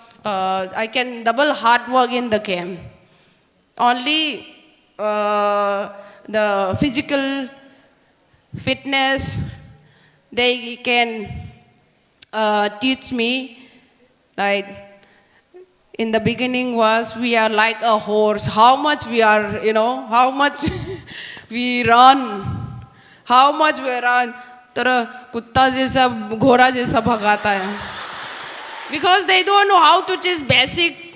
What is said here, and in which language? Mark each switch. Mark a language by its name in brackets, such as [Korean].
[English] I can double hard work in the camp. Only the physical fitness they can teach me. Like in the beginning was we are like a horse. How much we are, how much we run, how much we run. [Hindi] तरह कुत्ता जैसा घोड़ा जैसा भगाता है. [English] Because they don't know how to just basic.